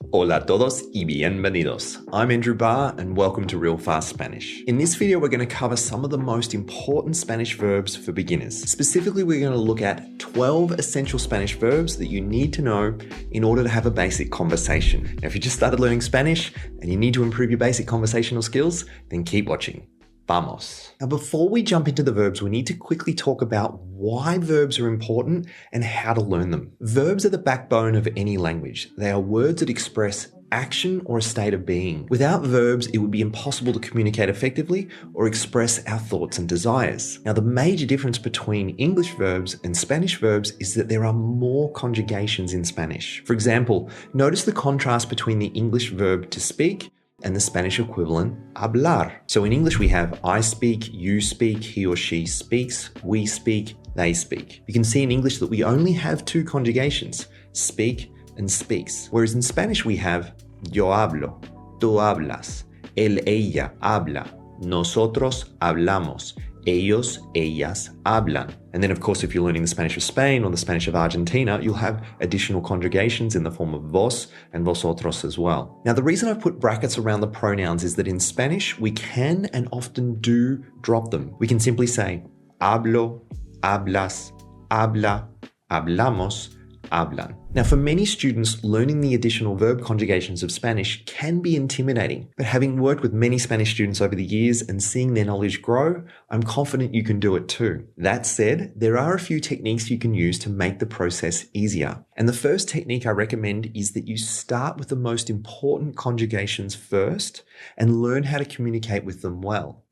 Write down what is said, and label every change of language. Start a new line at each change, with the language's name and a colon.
Spanish: Hola a todos y bienvenidos.
English: I'm Andrew Barr and welcome to Real Fast Spanish. In this video, we're going to cover some of the most important Spanish verbs for beginners. Specifically, we're going to look at 12 essential Spanish verbs that you need to know in order to have a basic conversation. Now, if you just started learning Spanish and you need to improve your basic conversational skills, then keep watching.
Spanish: Vamos.
English: Now, before we jump into the verbs, we need to quickly talk about why verbs are important and how to learn them. Verbs are the backbone of any language. They are words that express action or a state of being. Without verbs, it would be impossible to communicate effectively or express our thoughts and desires. Now, the major difference between English verbs and Spanish verbs is that there are more conjugations in Spanish. For example, notice the contrast between the English verb to speak and the Spanish equivalent, hablar. So in English, we have I speak, you speak, he or she speaks, we speak, they speak. You can see in English that we only have two conjugations, speak and speaks. Whereas in Spanish, we have
Spanish: yo hablo, tú hablas, él, ella habla, nosotros hablamos, ellos, ellas hablan.
English: And then, of course, if you're learning the Spanish of Spain or the Spanish of Argentina, you'll have additional conjugations in the form of vos and vosotros as well. Now, the reason I've put brackets around the pronouns is that in Spanish, we can and often do drop them. We can simply say
Spanish: hablo, hablas, habla, hablamos, hablan.
English: Now, for many students, learning the additional verb conjugations of Spanish can be intimidating, but having worked with many Spanish students over the years and seeing their knowledge grow, I'm confident you can do it too. That said, there are a few techniques you can use to make the process easier. And the first technique I recommend is that you start with the most important conjugations first and learn how to communicate with them well.